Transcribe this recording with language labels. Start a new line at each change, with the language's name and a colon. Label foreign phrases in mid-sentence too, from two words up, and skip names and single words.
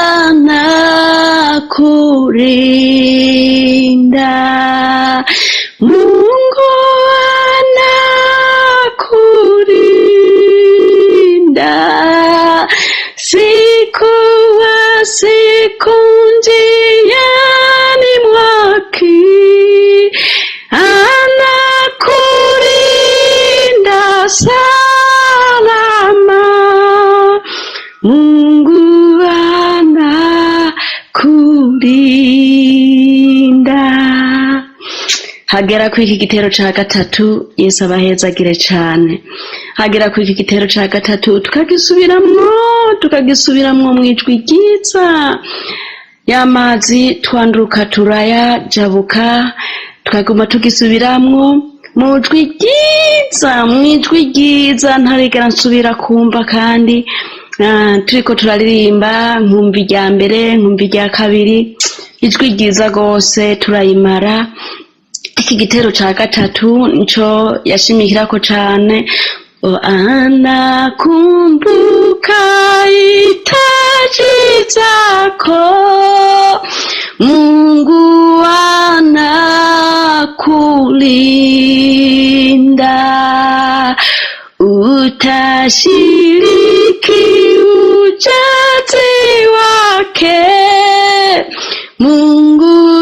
Swahili: anakulinda, Mungu anakulinda, siku wa siku njiani mwake, anakulinda salama, Mungu anakulinda.
Rundi: Hagera kw'iki gitero ca gatatu Yesu abahezagire cane. Hagera kw'iki gitero ca gatatu tukagisubiramwo mwijwi ryiza, y'amazi twanduruka turayajabuka, tukaguma tugisubiramwo mwijwi ryiza ntarigera nsubira kumva, kandi turiko turaririmba nkumva irya mbere nkumva irya kabiri, ijwi ryiza gose turayimara. Iki gitero ca gatatu nico yashimikirako cane,
Swahili: anakumbuka hitaji zako, Mungu anakulinda, utashiriki ujazi wake, Mungu